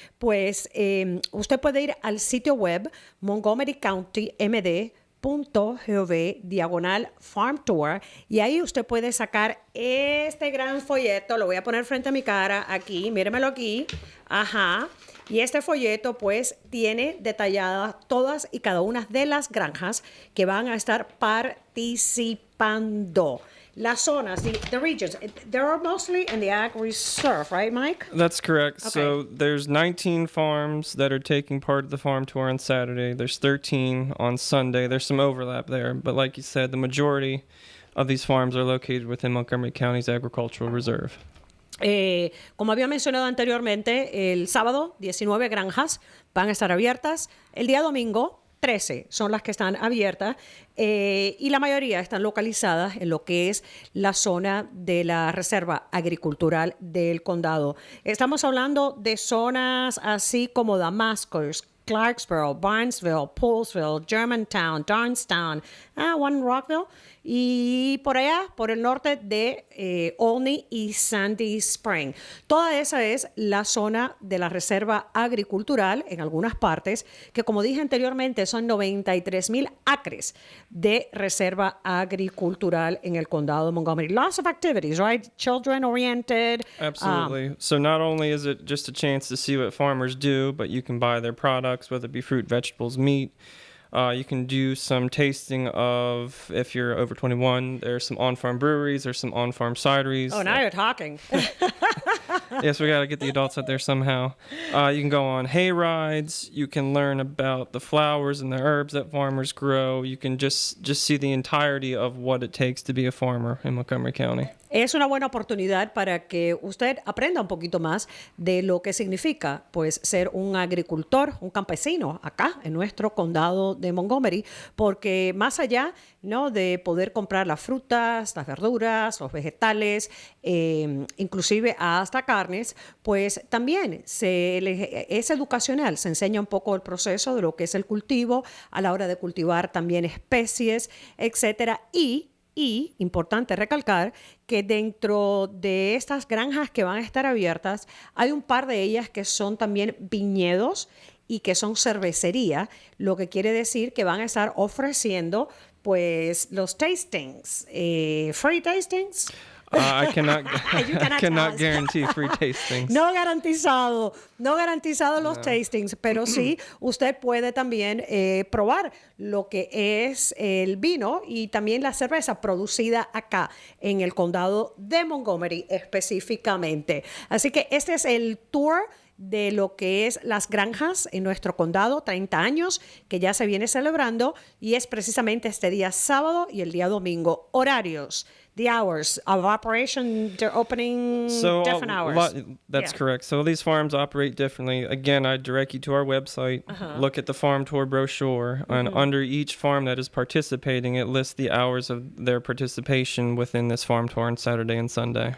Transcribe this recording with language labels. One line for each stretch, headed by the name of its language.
Spanish: Pues usted puede ir al sitio web montgomerycountymd.gov/farm tour y ahí usted puede sacar este gran folleto. Lo voy a poner frente a mi cara aquí, míremelo aquí. Ajá. Y este folleto pues tiene detalladas todas y cada una de las granjas que van a estar participando.
English: Las zonas, the regions, they're mostly in the ag reserve, right, Mike? That's correct. Okay. So there's 19 farms that are taking part of the farm tour on Saturday. There's 13 on Sunday. There's some overlap there. But like you said, the majority of these farms are located within Montgomery County's agricultural reserve.
Spanish: Como había mencionado anteriormente, el sábado 19 granjas van a estar abiertas. El día domingo 13 son las que están abiertas y la mayoría están localizadas en lo que es la zona de la Reserva Agricultural del Condado. Estamos hablando de zonas así como Damascus, Clarksboro, Barnesville, Poolesville, Germantown, Darnestown, One Rockville y por allá, por el norte de Olney y Sandy Spring. Toda esa es la zona de la Reserva Agricultural en algunas partes, que como dije anteriormente son 93,000 acres de Reserva Agricultural en el condado de Montgomery.
English: Lots of activities, right? Children-oriented. Absolutely. So not only is it just a chance to see what farmers do, but you can buy their products, whether it be fruit, vegetables, meat. You can do some tasting of, if you're over 21, there's some on-farm breweries, there's some on-farm cideries. Oh, now you're talking. Yes, we got to get the adults out there somehow. You can go on hay rides. You can learn about the flowers and the herbs that farmers grow. You can just see the entirety of what it takes to be a farmer in Montgomery County.
Spanish: Es una buena oportunidad para que usted aprenda un poquito más de lo que significa pues ser un agricultor, un campesino acá en nuestro condado de Montgomery, porque más allá, ¿no?, de poder comprar las frutas, las verduras, los vegetales, inclusive hasta carnes, pues también es educacional, se enseña un poco el proceso de lo que es el cultivo a la hora de cultivar también especies, etcétera, y importante recalcar que dentro de estas granjas que van a estar abiertas, hay un par de ellas que son también viñedos y que son cervecería, lo que quiere decir que van a estar ofreciendo pues los tastings, free tastings.
English: I cannot guarantee free tastings.
Spanish: No garantizado los tastings, pero sí usted puede también probar lo que es el vino y también la cerveza producida acá en el condado de Montgomery específicamente. Así que este es el tour de lo que es las granjas en nuestro condado, 30 años, que ya se viene celebrando, y es precisamente este día sábado y el día domingo. Horarios.
English: The hours of operation, they're opening different hours. That's correct. So these farms operate differently. Again, I direct you to our website. Look at the farm tour brochure. And under each farm that is participating, it lists the hours of their participation within this farm tour on Saturday and Sunday.